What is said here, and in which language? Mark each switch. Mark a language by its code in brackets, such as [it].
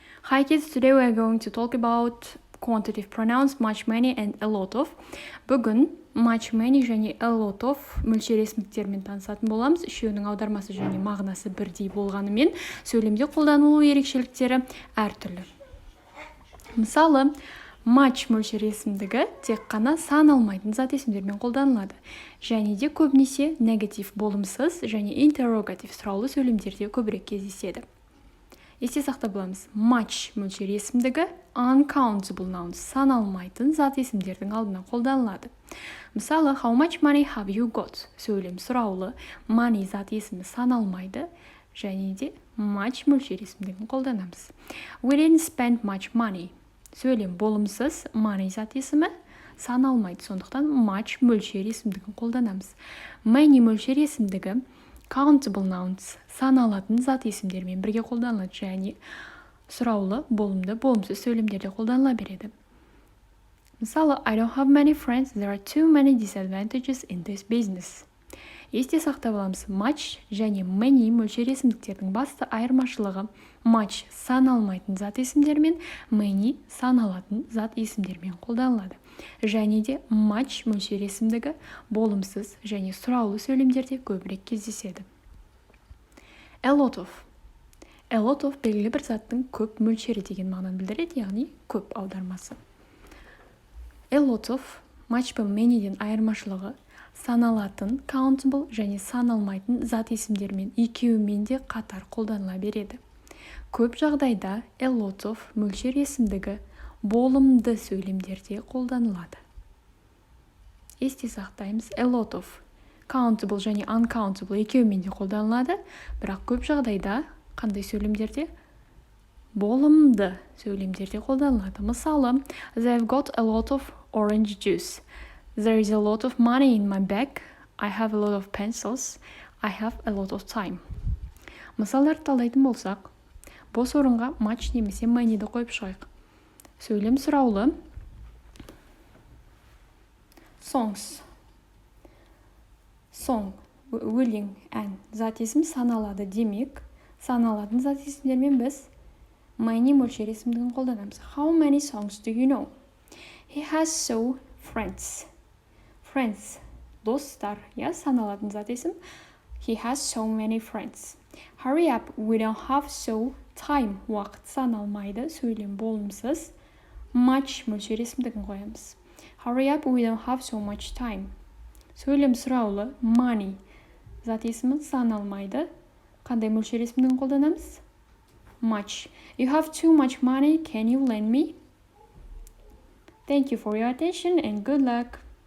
[en] Hi kids, today we are going to talk about quantitative pronouns much, many and a lot of. [kk] Бүгін much, many және a lot of мөлшер есімдіктермен танысатын боламыз. Үшеуінің аудармасы және мағынасы бірдей болғанымен сөйлемде қолданылу ерекшеліктері әртүрлі. Мысалы, much мөлшер есімдігі тек қана сан алмайтын зат есімдермен қолданылады. Және де көбінесе негатив болымсыз және интеррогатив сұраулы сөйлемдерде көбірек кездеседі. Есте сақтап боламыз. Much мөлшер есімдігі [en] uncountable nouns, [kk] сан алмайтын зат есімдердің алдына қолданылады. Мысалы, [en] how much money have you got? [kk] Сөйлем сұраулы, money зат есімі сан алмайды, және де much мөлшер есімдігін қолданамыз. [en] We didn't spend much money. [kk] Сөйлем болымсыз, money зат есімі сан алмайды, сондықтан much мөлшер есімдігін қолданамыз. Many мөлшер есімдігі [en] countable nouns, [kk] сан алатын зат есімдермен бірге қолданылады және сұраулы, болымды, болымсыз сөйлемдерде қолданыла береді. Мысалы, [en] I don't have many friends, there are too many disadvantages in this business. [kk] Есте сақтап аламыз, much және many мөлшер есімдіктердің басты айырмашылығы much сан алмайтын зат есімдермен, many сан алатын зат есімдермен қолданылады. Және де much мөлшер есімдігі болымсыз және сұраулы сөйлемдерде көбірек кездеседі. A lot of белгілі бір заттың көп мөлшері деген мағынаны білдіреді, яғни көп аудармасы. A lot of much пен manyден айырмашылығы саналатын, countable және сан алмайтын зат есімдермен екеуімен де қатар қолданыла береді. Көп жағдайда a lot of мөлшер есімдігі болымды сөйлемдерде қолданылады. Есте сақтаймыз, a lot of [en] countable және uncountable [kk] екеуімен де қолданылады, бірақ көп жағдайда қандай сөйлемдерде? Болымды сөйлемдерде қолданылады. [en] Мысалы, they've got a lot of orange juice. There is a lot of money in my bag. I have a lot of pencils. I have a lot of time. [kk] Мысалдарды талдайтын болсақ, бос орынға much немесе manyді қойып шығайық. Сөйлем сұраулы. [en] Songs. [kk] Song, өлең, ән. Зат есім саналады демек, саналатын зат есімдермен біз many мөлшер есімдігін қолданамыз. [en] How many songs do you know? He has so friends. [kk] Friends, достар, саналатын зат есім. [en] He has so many friends. Hurry up, we don't have so time. [kk] Уақыт саналмайды, сөйлем болымсыз. Much мөлшер есімдігін қоямыз. [en] Hurry up, we don't have so much time. [kk] Сөйлем сұраулы, money. Зат есімі саналмайды. Қандай мөлшер есімдігін қолданамыз? [en] Much. You have too much money, can you lend me? Thank you for your attention and good luck.